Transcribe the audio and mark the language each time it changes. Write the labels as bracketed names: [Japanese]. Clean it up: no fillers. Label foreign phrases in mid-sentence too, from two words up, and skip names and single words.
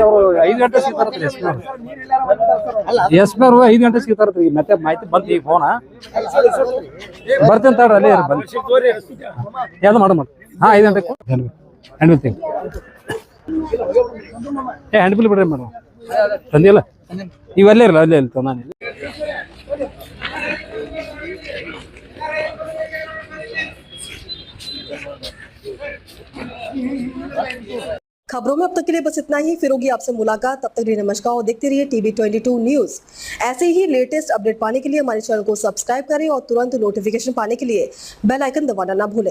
[Kannada] ಅವ್ರು 5 ಗಂಟೆ ಸಿಗ್ತಾರತ್ರಿ. ಎಸ್ ಪಿ ಅವ್ರು 5 ಗಂಟೆ ಸಿಗ್ತಾರತ್ರಿ. ಮತ್ತೆ ಮಾಹಿತಿ ಬಂತು ಈಗ ಫೋನ ಬರ್ತೇನೆ ತಡ್ರಿ, ಅಲ್ಲೇ ಬಂದು ಯಾವ್ದು ಮಾಡು. ಹಾ, 5 ಗಂಟೆಗೆ [English] hand bill hand bill [Kannada] ಬಿಡ್ರಿ ಮೇಡಮ್. ತಂದಿಲ್ಲ ಇವೆಲ್ಲೇ ಇರಲ್ಲ, ಅಲ್ಲೇ ಇರ್ತಾವ. ನಾನು [Hindi] खबरों में अब तक के लिए बस इतना ही। फिर होगी आपसे मुलाकात, तब तक के लिए नमस्कार और देखते रहिए TB22 न्यूज। ऐसे ही [English] latest update [Hindi] पाने के लिए हमारे चैनल को सब्सक्राइब करें और तुरंत नोटिफिकेशन पाने के लिए [English] bell icon [Hindi] दबाना ना भूलें।